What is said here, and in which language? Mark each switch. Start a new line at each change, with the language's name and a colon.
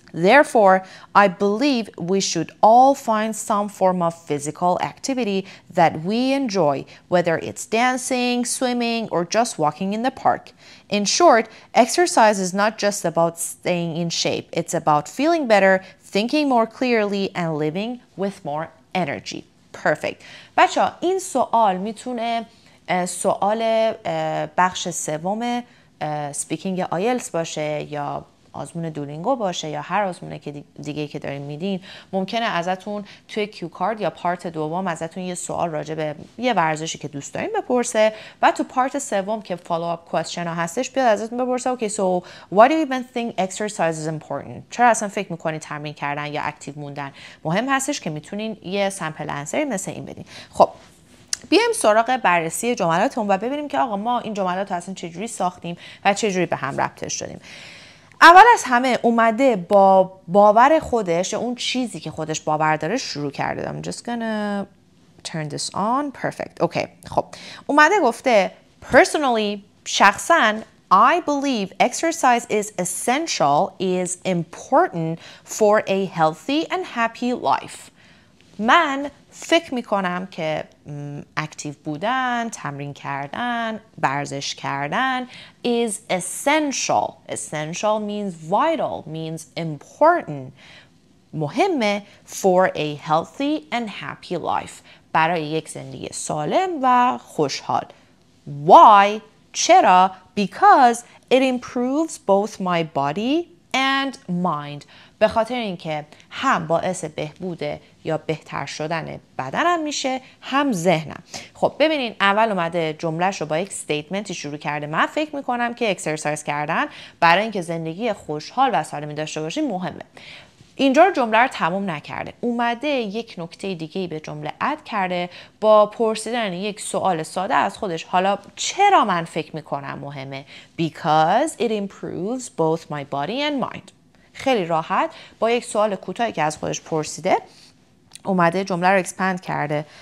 English: Therefore, I believe we should all find some form of physical activity that we enjoy, whether it's dancing, swimming, or just walking in the park. In short, exercise is not just about staying in shape. It's about feeling better, thinking more clearly, and living with more energy. Perfect.
Persian: بچه این سوال میتونه سوال بخش سوم سپیکینگ آیلتس باشه یا آزمون دولینگو باشه یا هر آزمونه که دیگه که دارین میدین. ممکنه ازتون توی کیو کارد یا پارت دوم ازتون یه سوال راجع به یه ورزشی که دوست دارین بپرسه و تو پارت سوم که فالو آپ کوئسچن ها هستش بیاد ازتون بپرسه اوکی
English: so why do you even think exercise is important؟
Persian: چرا اصلا فکر میکنید تمرین کردن یا اکتیو موندن مهم هستش که میتونین یه سمپل انسری مثل این بدین. خب بیایم سراغ بررسی جملاتمون و ببینیم که آقا ما این جملات رو اصلا چجوری ساختیم و چجوری به هم ربطش دادیم. اول از همه اومده با باور خودش یا اون چیزی که خودش باور داره شروع کرده.
English: I'm just gonna turn this on. Perfect. Okay.
Persian: خب اومده گفته
English: personally
Persian: شخصاً
English: I believe exercise is essential, is important for a healthy and happy life.
Persian: من فکر میکنم که اکتیو بودن، تمرین کردن، ورزش کردن
English: is essential. Essential means vital, means important.
Persian: مهمه
English: for a healthy and happy life.
Persian: برای یک زندگی سالم و خوشحال.
English: Why؟
Persian: چرا؟
English: Because it improves both my body and mind.
Persian: به خاطر اینکه هم باعث بهبود یا بهتر شدن بدنم میشه هم ذهنم. خب ببینین اول اومده جملهش رو با یک استیتمنتی شروع کرده. من فکر میکنم که اکسرسایز کردن برای اینکه زندگی خوشحال و سالمی داشته باشیم مهمه. اینجا جمله رو تموم نکرده، اومده یک نکته دیگه به جمله اد کرده با پرسیدن یک سوال ساده از خودش. حالا چرا من فکر میکنم مهمه؟
English: Because it improves both my body and mind.
Persian: خیلی راحت با یک سوال کوتاهی که از خودش پرسیده اومده جمله رو اکسپند کرده.